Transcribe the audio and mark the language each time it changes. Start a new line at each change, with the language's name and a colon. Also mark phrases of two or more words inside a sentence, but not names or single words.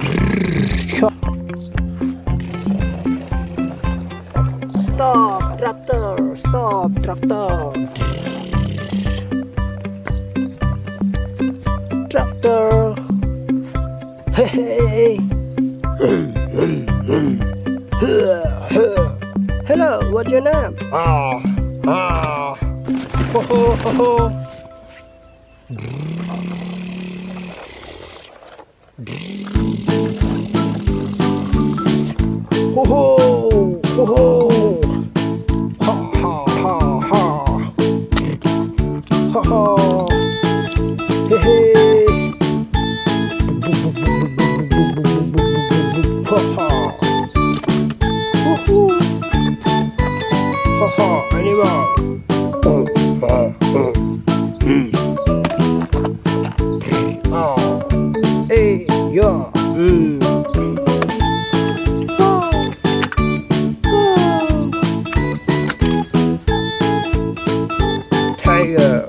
English: Stop, tractor. Stop, tractor. Tractor. Hey. Hello, what's your name? Ho ho ho ho. Ho ho ho ho. Ha ha ha ha. Ha ha. Hey hey. Ha ha. Woohoo. Ha ha. Animal. Hey, yeah. Tiger.